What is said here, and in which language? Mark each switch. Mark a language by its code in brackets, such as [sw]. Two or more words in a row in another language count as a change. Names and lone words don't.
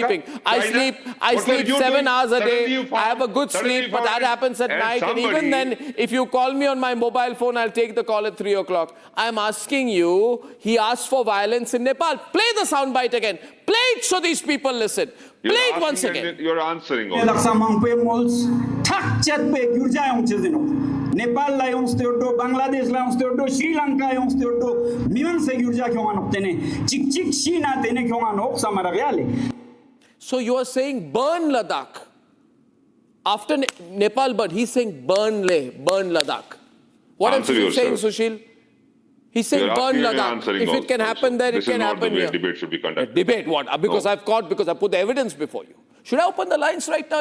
[en] I'm not sleeping. I sleep 7 hours a day. I have a good sleep, but that happens at night. And even then, if you call me on my mobile phone, I'll take the call at 3 o'clock. I'm asking you, he asked for violence in Nepal. Play the soundbite again. Play it so these people listen. Play it once again. You're answering. [lbj] Nepal la yong steodo, Bangladesh la yong steodo, Sri Lanka yong steodo, miwan se gyurja kyongan optene. Chik chik shina tene kyongan op samara reale. [en] So you are saying burn Ladakh. After Nepal burn, he's saying burn Ladakh. What else is he saying, Sushil? He's saying burn Ladakh. If it can happen there, it can happen here. Debate should be conducted. Debate what? Because I put the evidence before you. Should I open the lines right now?